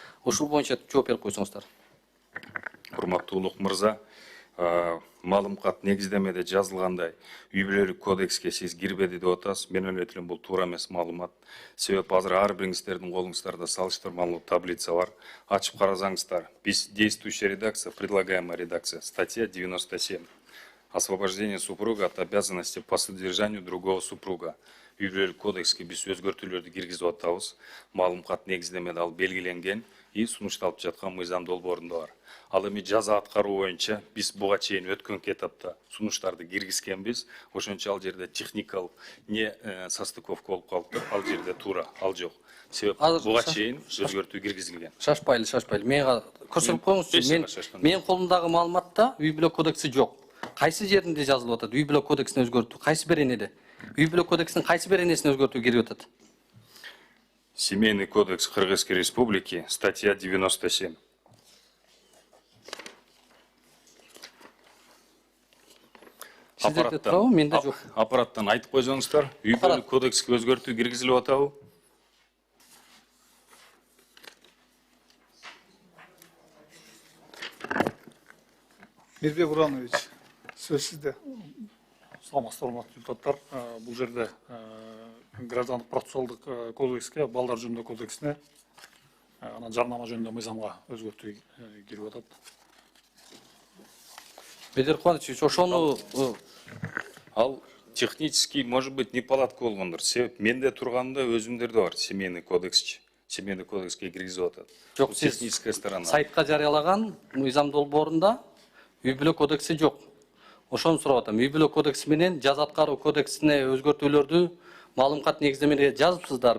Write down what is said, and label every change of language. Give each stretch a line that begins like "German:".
Kyrgyz: Ошол боюнча жооп берип койсоңуздар. Урматтуу Улук мырза, маалымат негиздемеде жазылгандай үй бүлөлүк кодекске сиз кирбеди деп атасыз. Мен ойлойм бул туура эмес маалымат. Себеби азыр ар бириңиздердин колуңуздарда салыштырмалуу таблица бар. Ачып карасаңыздар, биз
Russian: действующая редакция, предлагаемая редакция, статья 97. Освобождение супруга от обязанности по содержанию другого супруга.
Kyrgyz: Үй бүлөлүк кодекске биз өзгөртүүлөрдү киргизип атабыз. Маалымат негиздемеде ал белгиленген и сунушталып жаткан мыйзам долбоорунда бар. Ал эми жаза аткаруу боюнча биз буга чейин өткөн этапта сунуштарды киргизгенбиз. Ошончо ал жерде техникалык
Russian: не состыковка
Kyrgyz: болуп калыптыр. Ал жерде туура, ал жок. Себеп буга чейин өзгөртүү киргизилген. Шашпайлы. Мага көрсөтүп коюңузчу. Менин колумдагы маалыматта үй бүлө кодекси жок. Кайсы жеринде жазылып атат? Үй бүлө кодексине өзгөртүү кайсы беренеде? Үй бүлө кодексинин кайсы беренесине өзгөртүү кирип атат?
Russian: Семейный кодекс Кыргызской Республики, статья 97.
Kyrgyz: Сиздерде турабы, менде жок. Аппараттан айтып койсоңуздар, үй бүлөлүк кодекске өзгөртүү киргизилип атабы? Медбек Уранович, сөз сизде. Саламатсыздар, урматтуу депутаттар. Бул жерде граждандык процессуалдык кодекске, балдар жөнүндө кодексине анан жарнама жөнүндө мыйзамга өзгөртүү кирип атат. Бедер Кубанович, ошону
Russian: Ал технический, может быть, неполадка болгондур.
Kyrgyz: Себеп менде турганда өзүмдөрдө бар семейный кодексчи. Семейный кодекске киргизип атат. жок, Бул сиз
Russian: техническая сторона.
Kyrgyz: сайтка жарыялаган мыйзам долбоорунда үй бүлө кодекси жок. Ошону сурап атам. Үй бүлө кодекси менен жаза аткаруу кодексине өзгөртүүлөрдү маалымат негиздемеде жазыпсыздар.